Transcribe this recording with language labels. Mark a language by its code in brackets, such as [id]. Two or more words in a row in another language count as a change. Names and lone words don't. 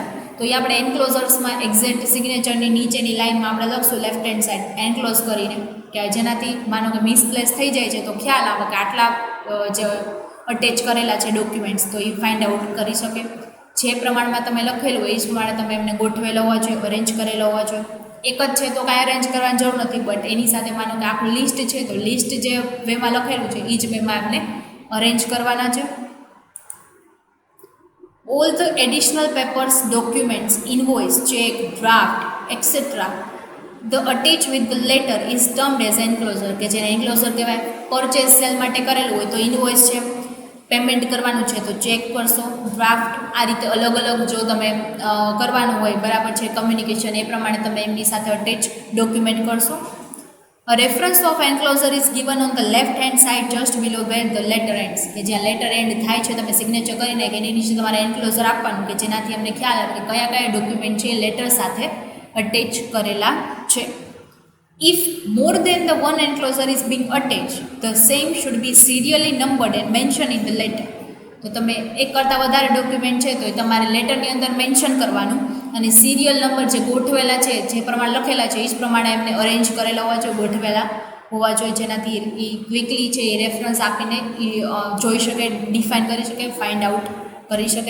[gu] તો એ આપણે એન્ક્લોઝર્સમાં એક્ઝેક્ટ સિગ્નેચરની નીચેની લાઇનમાં આપણે લખશું [en] left hand side [gu] એન્ક્લોઝ કરીને, કે જેનાથી માનો કે મિસપ્લેસ થઈ જાય છે તો ખ્યાલ આવે કે આટલા જે અટેચ કરેલા છે ડોક્યુમેન્ટ્સ, તો એ [en] find out [gu] કરી શકે. જે પ્રમાણમાં તમે લખેલું હોય એ જ પ્રમાણે તમે એમને ગોઠવેલા હોવા જોઈએ, અરેન્જ કરેલા હોવા જોઈએ. એક જ છે તો કાંઈ અરેન્જ કરવાની જરૂર નથી, બટ એની સાથે માનો કે આખું લિસ્ટ છે તો લિસ્ટ જે વેમાં લખેલું છે એ જ વેમાં એમને અરેન્જ કરવાના છે. [en] All the additional papers, documents, invoice, check, draft, etc. the attach with the letter is termed as enclosure, [gu] કે જેને એન્ક્લોઝર કહેવાય. [en] purchase sale [gu] માટે કરેલું હોય તો ઇન્વોઇસ છે, પેમેન્ટ કરવાનું છે તો ચેક કરશો, ડ્રાફ્ટ, આ રીતે અલગ અલગ જો તમે કરવાનું હોય બરાબર છે કમ્યુનિકેશન, એ પ્રમાણે તમે એમની સાથે [en] attach document [gu] કરશો. [en] A reference of enclosure is given on the left hand side just below where the letter ends, [gu] કે જ્યાં લેટર એન્ડ થાય છે તમે સિગ્નેચર કરીને કે એની નીચે તમારે એન્ક્લોઝર આપવાનું, કે જેનાથી અમને ખ્યાલ આવે કે કયા કયા ડોક્યુમેન્ટ છે લેટર સાથે અટેચ કરેલા છે. [en] If more than the one enclosure is being attached, the same should be serially numbered and mentioned in the letter. [gu] તો તમે એક કરતાં વધારે ડોક્યુમેન્ટ છે તો એ તમારે લેટરની અંદર મેન્શન કરવાનું અને [en] serial number [gu] જે ગોઠવેલા છે, જે પ્રમાણે લખેલા છે એ જ પ્રમાણે એમને અરેન્જ કરેલા હોવા જોઈએ, ગોઠવેલા હોવા જોઈએ, જેનાથી એ ક્વિકલી છે એ રેફરન્સ આપીને એ જોઈ શકે, ડિફાઇન કરી શકે, [en] find out [gu] કરી શકે.